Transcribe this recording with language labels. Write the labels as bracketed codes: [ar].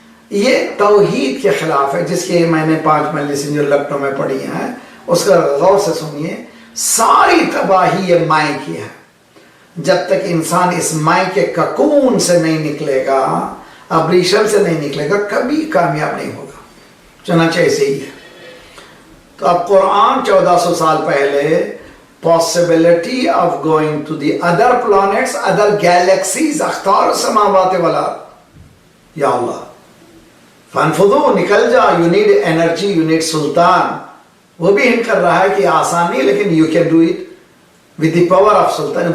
[ur] یہ توحید کے خلاف ہے، جس کی میں نے 5 مجلسیں جو لکھنؤ میں پڑھی ہیں، اس کا غور سے سنیے. ساری تباہی یہ مائع کی ہے. جب تک انسان اس مائع کے ککون سے نہیں نکلے گا، ابریشن سے نہیں نکلے گا، کبھی کامیاب نہیں ہوگا. چنانچہ ایسے ہی ہے. تو اب قرآن 1400 سال پہلے [en] possibility of going to the other planets, other galaxies، [ar] اختار السماوات والارض. [ur] یا اللہ فانفذو، نکل جا. [en] you need energy، you need سلطان. [ur] وہ بھی ہنٹ کر رہا ہے کہ آسان نہیں، لیکن [en] you can do it with the power of سلطان.